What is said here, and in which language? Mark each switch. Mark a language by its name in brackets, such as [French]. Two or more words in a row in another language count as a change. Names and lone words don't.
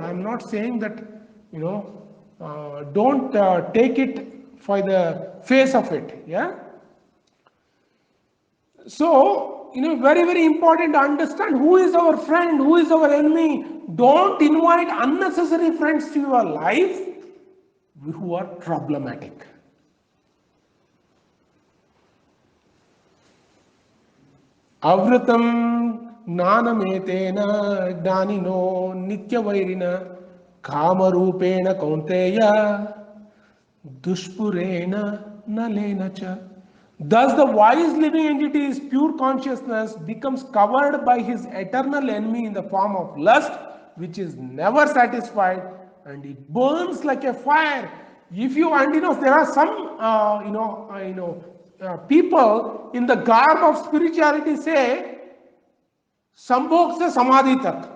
[English] I'm not saying that, don't take it for the face of it. Yeah. So, very, very important to understand who is our friend, who is our enemy. Don't invite unnecessary friends to your life who are problematic. [Sanskrit] आवृतं ज्ञानमेतेन ज्ञानिनो नित्यवैरिणा कामरूपेण कौन्तेय दुष्पूरेण अनलेन च. [English] Thus the wise living entity's pure consciousness becomes covered by his eternal enemy in the form of lust, which is never satisfied, and it burns like a fire. If you there are some people in the garb of spirituality say [Hindi] संभोग से समाधि तक.